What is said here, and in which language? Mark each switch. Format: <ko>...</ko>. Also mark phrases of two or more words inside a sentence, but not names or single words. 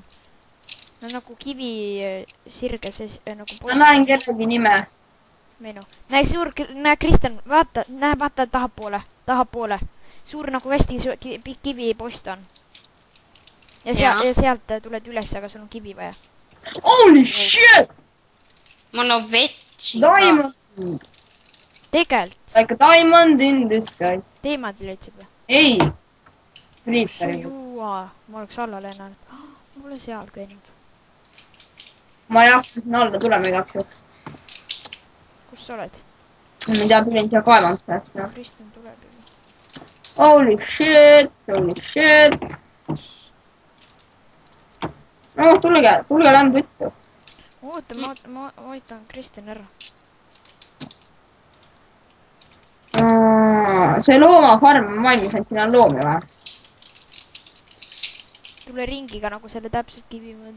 <et>No nagu kivi sirge see nagu Ma näen kellegi nime. Minu. Näe Kristjan, vaata tahapoole. Suur nagu hästi pikk kivi post on. Ja sealt tuled üles, aga sul on kivi vaja.</et> <en>Holy shit!</en> <et>Mul on vett siin Diamond! Tegelt.</et> <en>Like a diamond in the sky.</en> <et>Teemad leidsid või? Ei. Creeperi. Jua, ma oleks alla lennanud. Ma pole seal käinud. Ma ei hakka sinna alla tulema igaks juhuks. Kus sa oled? Ma ei tea, tulin siia kaevamisse hästi. No. Kristjan tuleb juba.</et> <en>Holy shit, holy shit.</en> <et>No tulge lämb võttu. Oota, ma ootan Kristjan ära. See loomafarm on valmis, et siin on loomi vaja. Tule ringiga nagu selle täpselt kivi mööda.</et>